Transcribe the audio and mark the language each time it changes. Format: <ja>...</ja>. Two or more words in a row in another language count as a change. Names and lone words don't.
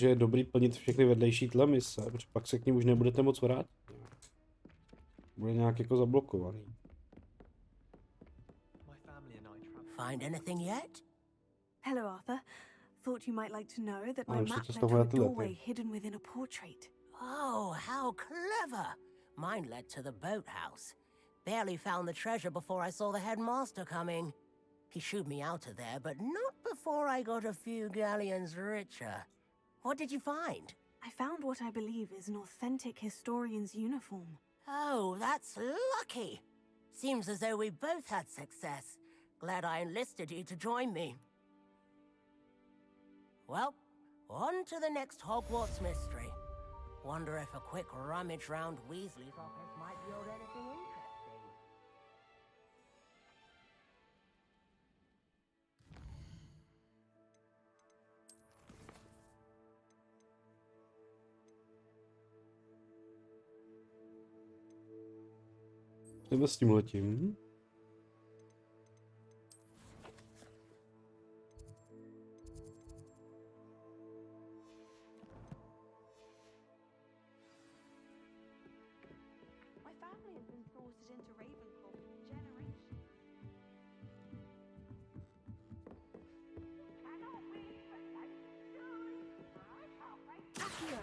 <cs>je dobrý plnit všechny vedlejší tle mise, protože pak se k ním už nebudete moc vrátit. Bude nějak jako zablokovaný.</cs> <en>My family and I travel... Find anything yet? Hello, Arthur. Thought you might like to know that my</en> <cs>Ale</cs> <en>map</en> <cs>že to z</cs> <en>led</en> <cs>toho to a je ty</cs> <en>doorway</en> <cs>lepy.</cs> <en>hidden within a portrait. Oh, how clever! Mine led to the boathouse. Barely found the treasure before I saw the headmaster coming. He shooed me out of there, but not before I got a few galleons richer. What did you find? I found what I believe is an authentic historian's uniform. Oh, that's lucky. Seems as though we both had success. Glad I enlisted you to join me. Well, on to the next Hogwarts mystery. Wonder if a quick rummage round Weasley's office might yield anything interesting.</en> <cs>Jdeme s tímhletím.</cs> <en>My family has been sorted into Ravenclaw for generations. Accio!</en>